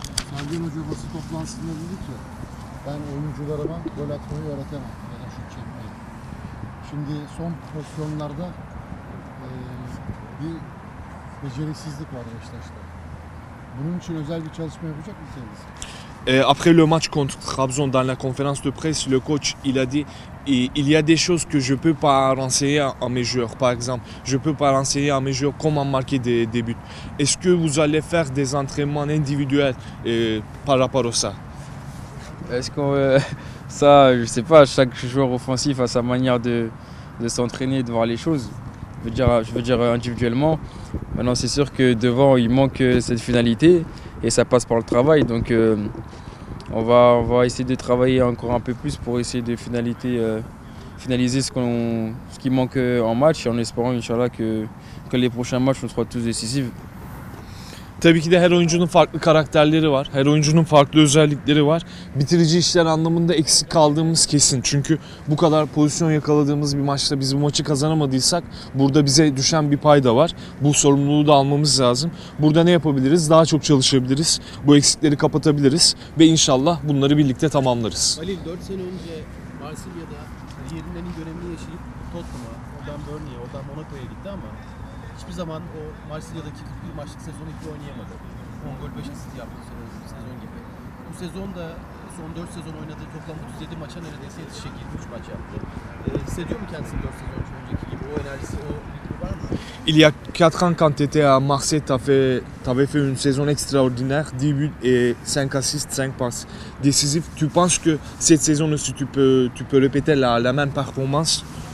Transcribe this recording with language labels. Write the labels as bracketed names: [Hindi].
[Turkish] Sergen Hoca basın toplantısında dedi ki ben oyuncularıma gol atmayı öğretemem ya da şut çekmeyi. Şimdi son pozisyonlarda bir beceriksizlik var Beşiktaş'ta. Bunun için özel bir çalışma yapacak mı kendisi? [French] Après le match contre Trabzon, dans la conférence de presse, le coach il a dit il y a des choses que je peux pas renseigner à mes joueurs. Par exemple, je peux pas renseigner à mes joueurs comment marquer des buts. Est-ce que vous allez faire des entraînements individuels par rapport à ça? Est-ce qu'on ça, je sais pas, chaque joueur offensif a sa manière de s'entraîner et de voir les choses. Je veux dire individuellement. Maintenant, c'est sûr que devant, il manque cette finalité et ça passe par le travail. Donc, on va essayer de travailler encore un peu plus pour essayer de finaliser ce qui manque en match, en espérant, Inch'Allah, que les prochains matchs seront tous décisifs. [Turkish] Tabii ki de her oyuncunun farklı karakterleri var. Her oyuncunun farklı özellikleri var. Bitirici işler anlamında eksik kaldığımız kesin. Çünkü bu kadar pozisyon yakaladığımız bir maçta biz bu maçı kazanamadıysak burada bize düşen bir pay da var. Bu sorumluluğu da almamız lazım. Burada ne yapabiliriz? Daha çok çalışabiliriz. Bu eksikleri kapatabiliriz ve inşallah bunları birlikte tamamlarız. Halil 4 sene önce Marsilya'da kariyerinin en iyi dönemini yaşayıp Tottenham'a, oradan Burnley'e, oradan Monaco'ya gitti ama hiçbir zaman o Marsilya'daki 41 maçlık sezonu gibi oynayamadı. 10 gol 5 asist yaptı sezon gibi. Bu sezon da son 4 sezon oynadığı toplam 37 maça neredeyse yetişecek 23 maç yaptı. Hissediyor mu kendisini 4 sezon önceki gibi? O enerjisi, o ritmi var mı? [French] Il y a 4 ans, quand tu étais à Marseille, tu avais fait une saison extraordinaire, 10 buts et 5 assists, 5 passes décisives. Tu penses que cette saison aussi, tu peux répéter la même performance?